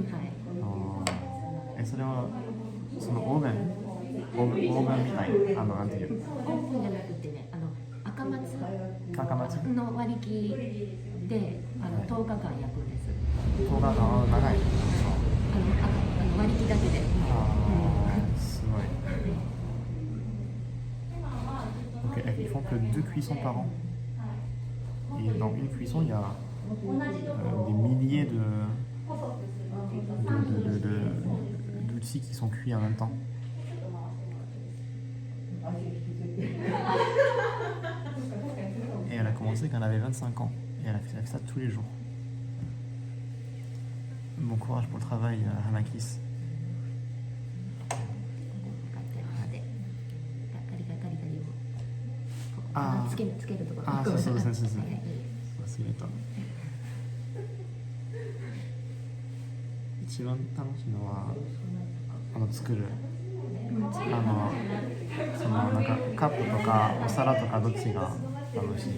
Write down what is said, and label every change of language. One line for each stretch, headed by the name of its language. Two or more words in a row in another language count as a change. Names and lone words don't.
Japanese: それはそのオーブンみたいなんていう。オーブンじゃなくてね、赤松の割り切りで10日間焼くんです。10日間長い。割り切りだけで。すごい。
French: Donc ils font que 2 cuissons par an. Et dans une cuisson, il y a des milliers d'outils qui sont cuits en même temps. Et elle a commencé quand elle avait 25 ans. Et elle a fait ça tous les jours. Bon courage pour le travail, Hanakis.
Japanese: そうですね。忘れた。一番楽しいのは作るそのなんかカップとかお皿とかどっちが楽しい？